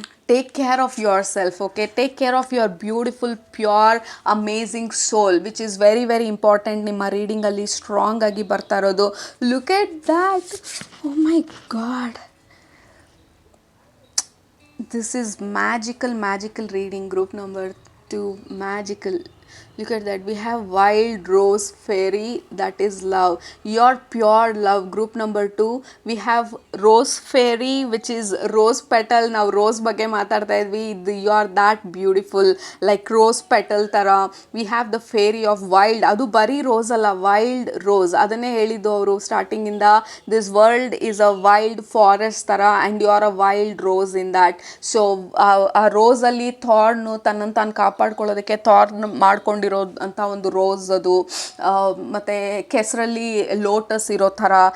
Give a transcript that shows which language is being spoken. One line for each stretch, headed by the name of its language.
English: Take care of yourself, okay? Take care of your beautiful, pure, amazing soul, which is very, very important.
Kannada: ನಿಮ್ಮ ರೀಡಿಂಗಲ್ಲಿ strong ಆಗಿ ಬರ್ತಾ ಇರೋದು.
English: Look at that. Oh my God. This is magical reading. Group number 2, magical. Look at that. We have wild rose fairy, that is love, your pure love. Group number 2, we have rose fairy, which is rose petal.
Kannada: ನಾವು rose ಬಗ್ಗೆ ಮಾತಾಡ್ತಾ ಇದ್ವಿ.
English: You are that beautiful, like rose petal ಥರ. We have the fairy of wild.
Kannada: ಅದು ಬರೀ rose ಅಲ್ಲ, wild rose. ಅದನ್ನೇ ಹೇಳಿದ್ದು ಅವರು ಸ್ಟಾರ್ಟಿಂಗಿಂದ.
English: This world is a wild forest ಥರ and you are a wild rose in that.
Kannada: So ಆ ರೋಸಲ್ಲಿ ಥಾರ್ನು ತನ್ನನ್ನು ತಾನು ಕಾಪಾಡ್ಕೊಳ್ಳೋದಕ್ಕೆ ಥಾರ್ನ್ ಮಾಡ್ಕೊಂಡು ತುಂಬಿಕೊಂಡಿರೋ ಅಂತ ಒಂದು ರೋಸ್ ಅದು, ಮತ್ತು ಕೆಸರಲ್ಲಿ ಲೋಟಸ್ ಇರೋ ಥರ.